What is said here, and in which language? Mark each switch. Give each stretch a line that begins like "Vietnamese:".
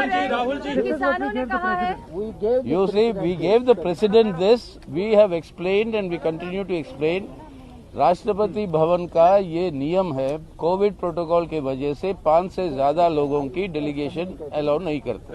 Hindi: राहुल जी किसानों ने कहा है
English: We gave You see, we gave the president this. We have explained and we continue to explain.
Hindi: Rashtrapati Bhavan का ये नियम है, कोविड प्रोटोकॉल के वजह से 5 से ज्यादा लोगों की डेलीगेशन अलाउ नहीं करते।